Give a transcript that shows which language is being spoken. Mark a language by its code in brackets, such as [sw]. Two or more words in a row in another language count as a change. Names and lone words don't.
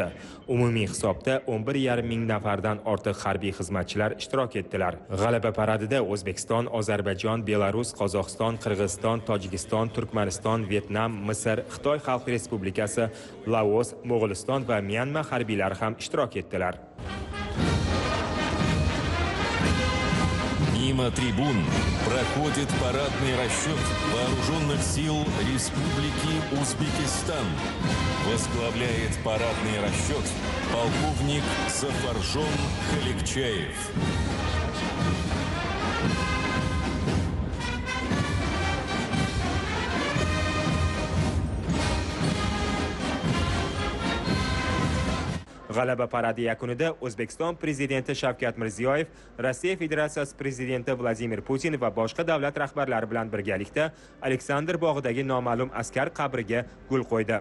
[uz] Umumiy hisobda 11,5 ming nafardan ortiq harbiy xizmatchilar ishtirok etdilar. G'alaba paradida O'zbekiston, Ozarbayjon, Belarus, Qozog'iston, Qirg'iziston, Tojikiston, Turkmaniston, Vyetnam, Misr, Xitoy Xalq Respublikasi, Laos, Mo'g'uliston va Myanma harbiylari ham ishtirok etdilar. [ru] Мимо трибун проходит парадный расчет Вооруженных сил Республики Узбекистан. Возглавляет парадный расчет полковник Зафаржон Халикчаев. [uz] G'alaba paradi yakunida O'zbekiston prezidenti Shavkat Mirziyoyev, Rossiya Federatsiyasi prezidenti Vladimir Putin va boshqa davlat rahbarlari bilan birgalikda Aleksandr bog'idagi noma'lum askar qabriga gul qo'ydi.